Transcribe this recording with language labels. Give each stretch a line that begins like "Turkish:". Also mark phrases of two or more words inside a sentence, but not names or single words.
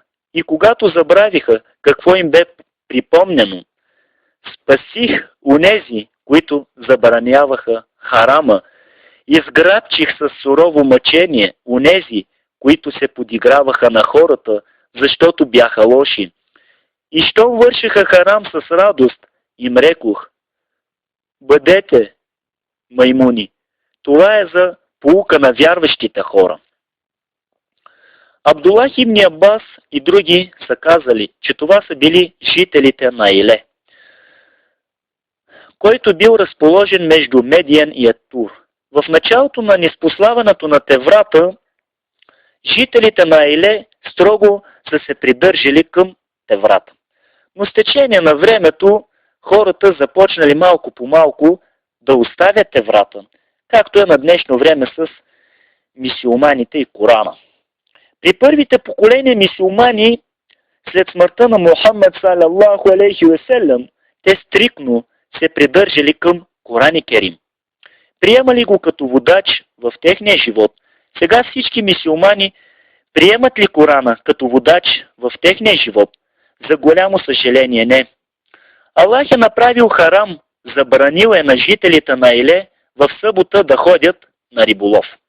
Bulgarian: И когато забравиха какво им бе припомнено, спасих унези, които забраняваха харама, изграбчих с сурово мъчение унези, които се подиграваха на хората, защото бяха лоши. И що вършиха харам с радост, им рекох: бъдете маймуни. Това е за поука на вярващите хора. Абдуллах ибн Аббас и други са казали, че това са били жителите на Иле, който бил разположен между Медиен и Аттур. В началото на ниспославането на Теврата, жителите на Иле строго са се придържали към Теврата. Но с течение на времето хората започнали малко по малко да оставят Теврата, както е на днешно време с мисюлманите и Корана. При първите поколения мисюлмани, след смъртта на Мухаммед
Arabic: صلى الله عليه وسلم,
Bulgarian: те стрикно се придържали към Коран и Керим. Приемали го като водач в техния живот. Сега всички мисюлмани приемат ли Корана като водач в техния живот? За голямо съжаление не. Аллах е направил харам, забранил е на жителите на Иле в събота да ходят на риболов.